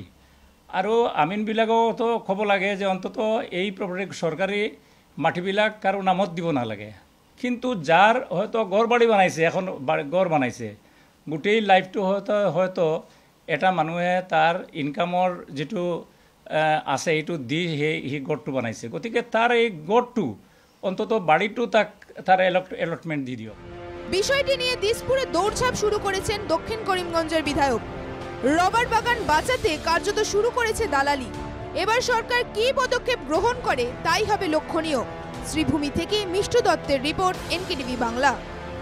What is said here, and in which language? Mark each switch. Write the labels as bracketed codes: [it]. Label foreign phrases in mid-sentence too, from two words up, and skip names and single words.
[as] আৰু আমিনবিলাকতো ক'ব লাগে যে অন্তত এই প্ৰপাৰ্টি চৰকাৰী মাটিবিলাক কাৰো নামত দিব নালাগে। কিন্তু যাৰ হয়তো ঘৰ বাৰী বনাইছে, এখন ঘৰ বনাইছে, গোটেই লাইফটো হয়তো এটা মানুহে তাৰ ইনকামৰ যেটো আছে এইটো দি সেই গড়টো বনাইছে। গতিকে তাৰ এই গড়টো অন্তত বাড়িটো তার অ্যালটমেন্ট দিয়ে দিও। [bn] বিষয়টি নিয়ে দিসপুরে দৌড়ঝাঁপ শুরু করেছেন দক্ষিণ করিমগঞ্জের বিধায়ক। রবার বাগান বাঁচাতে কার্যত শুরু করেছে দালালি। এবার সরকার কি পদক্ষেপ গ্রহণ করে তাই হবে লক্ষণীয়। শ্রীভূমি থেকে মিষ্টু দত্তের রিপোর্ট, এনকেটিভি বাংলা।